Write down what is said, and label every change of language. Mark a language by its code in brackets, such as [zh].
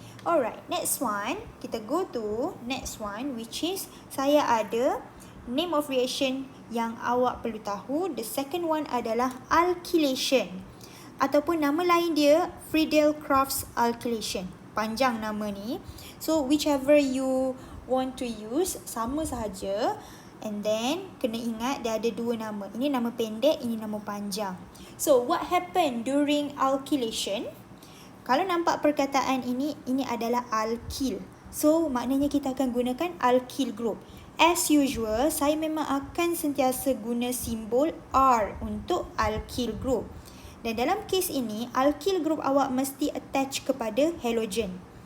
[en] Alright, next one. [ms] Kita [en] go to next one which is [ms] saya ada [en] name of reaction [ms] yang awak perlu tahu. [en] The second one [ms] adalah [en] alkylation. [ms] Ataupun nama lain dia Friedel-Crafts alkylation. Panjang nama ni. [en] So whichever you want to use [ms] sama sahaja. [en] And then [ms] kena ingat dia ada dua nama. Ini nama pendek, ini nama panjang. [en] So what happened during alkylation? [ms] Kalau nampak perkataan ini adalah alkyl. So maknanya kita akan gunakan alkyl group. [en] As usual, [ms] saya memang akan sentiasa guna simbol R untuk alkyl group. Dan dalam kes ini, alkyl group awak mesti attach kepada halogen.